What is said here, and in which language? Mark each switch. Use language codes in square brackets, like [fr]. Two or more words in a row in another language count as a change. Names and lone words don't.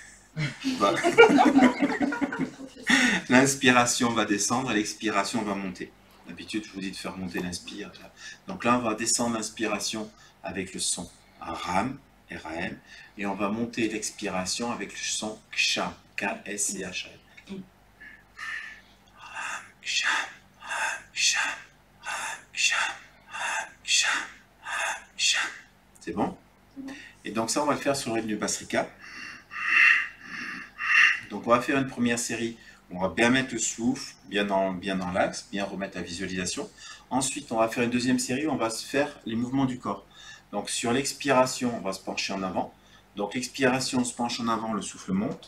[fr] L'inspiration va descendre et l'expiration va monter. D'habitude, je vous dis de faire monter l'inspire. Donc là, on va descendre l'inspiration avec le son Ram, R-A-M, et on va monter l'expiration avec le son Ksham, K-S-C-H-A-M. Ram, Ksham, Ram, Ksham, Ram, Ksham, Ram, Ksham, Ram, Ksham. C'est bon? Et donc ça, on va le faire sur le rythme du Bastrika. Donc on va faire une première série où on va bien mettre le souffle, bien dans l'axe, bien remettre la visualisation. Ensuite, on va faire une deuxième série où on va se faire les mouvements du corps. Donc sur l'expiration, on va se pencher en avant. Donc l'expiration, on se penche en avant, le souffle monte.